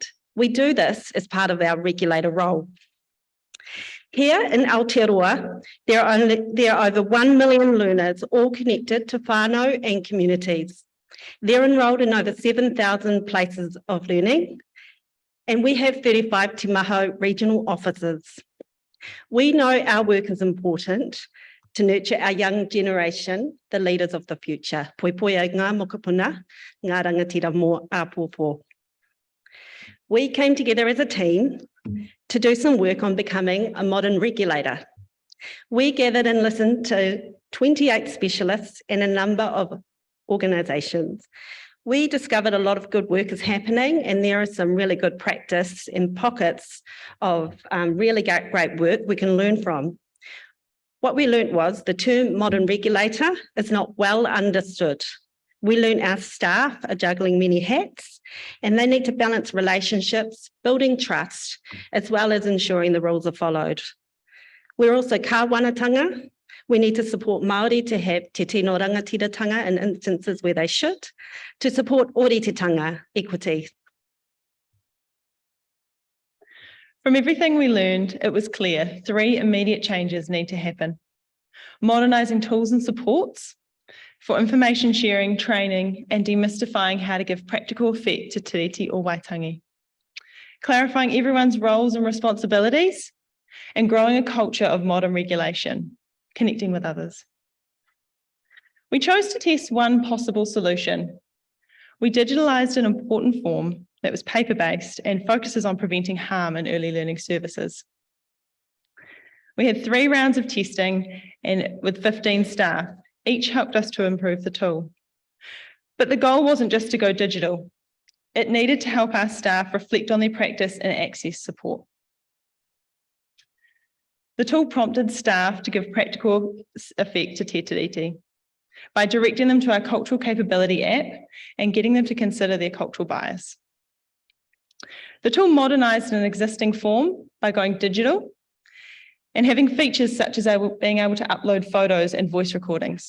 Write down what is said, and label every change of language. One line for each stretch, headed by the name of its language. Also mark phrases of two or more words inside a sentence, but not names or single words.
English: We do this as part of our regulator role. Here in Aotearoa, there are over 1 million learners, all connected to whānau and communities. They're enrolled in over 7,000 places of learning, and we have 35 Te Maho regional offices. We know our work is important to nurture our young generation, the leaders of the future.
Māori: Poi poi ai ngā mokopuna, ngā rangatira mō āpōpō.
English: We came together as a team to do some work on becoming a modern regulator. We gathered and listened to 28 specialists and a number of organisations. We discovered a lot of good work is happening, and there is some really good practice in pockets of really great work we can learn from. What we learned was the term modern regulator is not well understood. We learned our staff are juggling many hats, and they need to balance relationships, building trust, as well as ensuring the rules are followed. We're also kāwanatanga. We need to support Māori to have
Māori: te tino rangatiratanga
English: in instances where they should, to support ōritetanga equity. From everything we learned, it was clear 3 immediate changes need to happen. Modernising tools and supports for information sharing, training, and demystifying how to give practical effect to te reti o Waitangi. Clarifying everyone's roles and responsibilities, and growing a culture of modern regulation, connecting with others. We chose to test one possible solution. We digitalised an important form that was paper-based and focuses on preventing harm in early learning services. We had 3 rounds of testing and with 15 staff, each helped us to improve the tool. But the goal wasn't just to go digital. It needed to help our staff reflect on their practice and access support. The tool prompted staff to give practical effect to te tiriti by directing them to our Cultural Capability app and getting them to consider their cultural bias. The tool modernised an existing form by going digital and having features such as being able to upload photos and voice recordings.